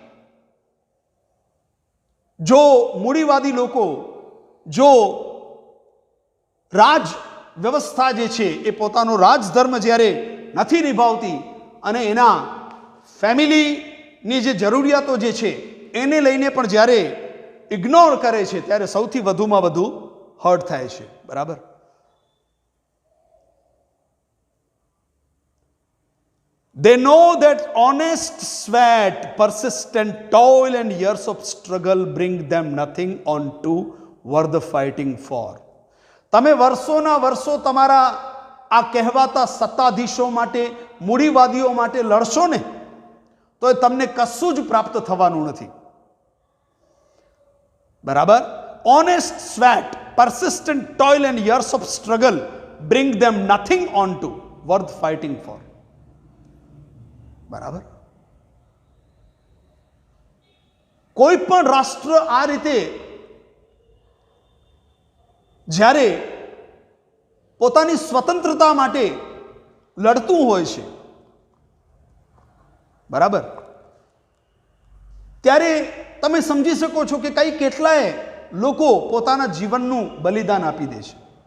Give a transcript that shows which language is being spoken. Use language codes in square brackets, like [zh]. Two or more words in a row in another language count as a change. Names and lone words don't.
[gu] જો મૂડીવાદી લોકો, જો રાજ વ્યવસ્થા જે છે એ પોતાનો રાજધર્મ જ્યારે નથી નિભાવતી અને એના ફેમિલીની જે જરૂરિયાતો જે છે એને લઈને પણ જ્યારે ઇગ્નોર કરે છે, ત્યારે સૌથી વધુમાં વધુ હર્ટ થાય છે. બરાબર. [en] They know that honest sweat, persistent toil and years of struggle bring them nothing on to worth fighting for. [gu] તમે વર્ષોના વર્ષો તમારા આ કહેવાતા સત્તાધીશો માટે, મૂડીવાદીઓ માટે લડશો ને તો એ તમને કશું જ પ્રાપ્ત થવાનું નથી. બરાબર. [en] Honest sweat, persistent toil and years of struggle bring them nothing on to worth fighting for. [gu] બરાબર. કોઈ પણ રાષ્ટ્ર આ રીતે જ્યારે પોતાની સ્વતંત્રતા માટે લડતું હોય છે, બરાબર, ત્યારે તમે સમજી શકો છો કે કઈ કેટલાય લોકો પોતાના જીવનનું બલિદાન આપી દે છે.